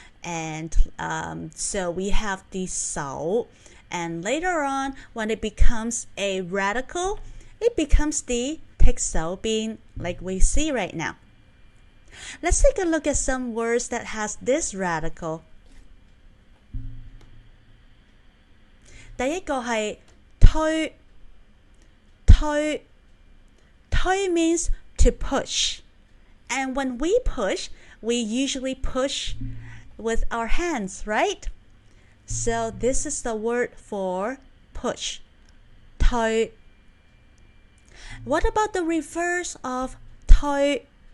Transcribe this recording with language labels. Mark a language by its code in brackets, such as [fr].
[en] And so we have the 手. And later on, when it becomes a radical, it becomes the 剔手邊, like we see right now. Let's take a look at some words that has this radical. [yue] 第一個係推推推 [en] means to push. And when we push, we usually push with our hands, right? So this is the word for push. [yue] 推. [en] What about the reverse of 推?